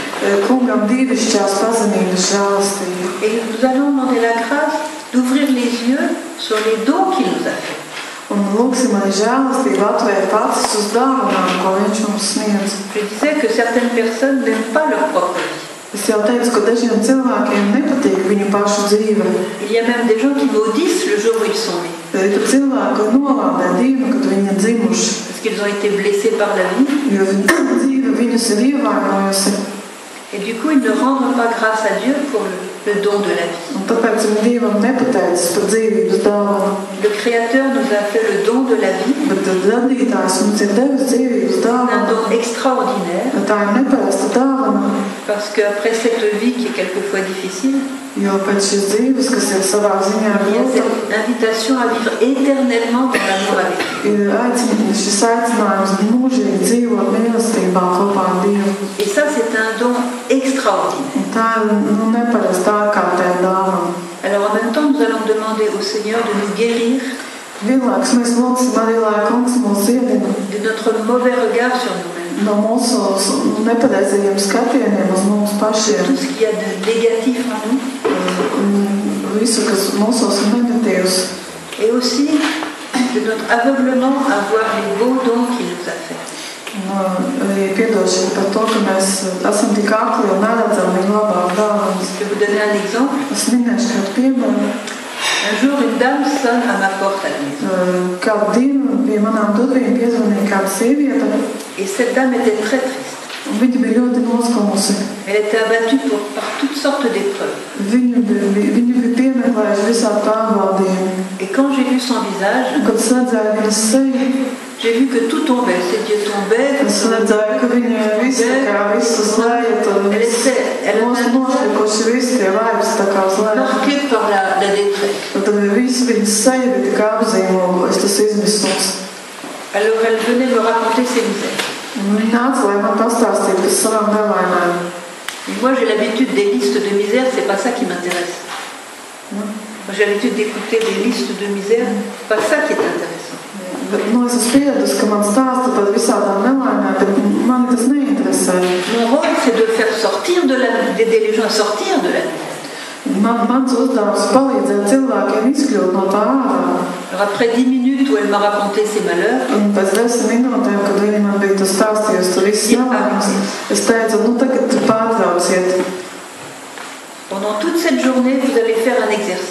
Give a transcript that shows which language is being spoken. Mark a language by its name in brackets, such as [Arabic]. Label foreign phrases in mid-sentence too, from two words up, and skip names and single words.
[French] Et nous allons demander la grâce d'ouvrir les yeux sur les dons qu'il nous a fait. Je disais que certaines personnes n'aiment pas leur propre vie. [Latvian] Es jau teicu, ka dažiem cilvēkiem nepatīk viņu pašu dzīve. [French] Il y a même des gens qui maudissent le jour où ils sont nés. [Latvian] Ir cilvēki, kur nolādē dienu, kad viņi ir dzimuši. [French] Parce qu'ils ont été blessés par la vie. [Latvian] Jo dzīve viņus ir ievainojusi. [French] Et du coup, ils ne rendent pas grâce à Dieu pour le don de la vie. [Latvian] Un tāpēc viņi Dievam nepateicis par dzīvības dāvanu. [French] Le Créateur nous a fait le don de la vie. [Latvian] Bet radītājs mums ir devis dzīvības dāvanu. [French] Un don extraordinaire. [Latvian] Tā ir neparasta dāvana. [French] Parce qu'après cette vie qui est quelquefois difficile, [Latvian] jo pēc šīs dzīves, kas ir savā ziņā [French] il y a cette invitation à vivre éternellement dans l'amour avec Dieu. [Latvian] Ir šis aicinājums mūžīgi dzīvot mīlestībā kopā ar Dievu. [French] Et ça, c'est un don extraordinaire. [Latvian] Tā ir neparasta ārkārtēja dāvana. [French] Alors en même temps, nous allons demander au Seigneur de nous guérir [Latvian] Vienlaikus mēs lūgsim arī, lai Kungs mūs dziedina [French] de notre mauvais regard sur nous-mêmes. [Latvian] No mūsu nepareizajiem skatieniem uz mums pašiem. [French] Tout ce qu'il y a de négatif en nous. [Latvian] Visu, kas mūsos ir negatīvs. [French] Et aussi de notre aveuglement à voir les beaux dons qu'il nous a faits. [Latvian] Arī piedošana par to, ka mēs esam tik akli un neredzam viņa labāk dāvanas. [French] Je vais vous donner un exemple. [Latvian] Es minēšu kādu piemēru. [French] Un jour, une dame sonne à ma porte à la maison. [Latvian] Kādu dienu pie manām durvīm piezvanīja kāda sieviete. [French] Et cette dame était très triste. [Latvian] Viņa bija ļoti noskumusi. [French] Elle était abattue par toutes sortes d'épreuves. [Latvian] Viņu bija piemeklējuši visādi pārbaudījumi. [French] Et quand j'ai vu son visage, [Latvian] kad es redzēju viņas seju, [French] j'ai vu que tout tombait, ses yeux tombaient. [Latvian] Es redzēju, ka viņa visu uz leju, tad noslikuši visi tie vairs tā kā uz leju. [French] Marquée par la détresse. [Latvian] Tad visi viņas seja bija tik apzīmogojis, tas izmisums. [French] Alors elle venait me raconter ses misères. [Latvian] Viņa nāca, lai man pastāstītu par savām nelaimēm. [French] Moi j'ai l'habitude des listes de misères, c'est pas ça qui m'intéresse. Moi j'ai l'habitude d'écouter des listes de misères, c'est pas ça qui est intéressant. [Latvian] Es esmu pieradusi, ka man stāsta par visādām nelaimēm, bet mani tas neinteresē. [French] Mon rôle c'est de faire sortir d'aider les gens à sortir de la misère. [Latvian] Mans uzdevums palīdzēt cilvēkiem izkļūt no tā ārā. [French] Alors après 10 minutes où elle m'a raconté ses malheurs, [Latvian] un pēc 10 minūtēm, kad viņa man bija tas stāstījusi, tur viss nelaimes, es teicu, tagad pārtrauciet. [French] Pendant toute cette journée, vous allez faire un exercice.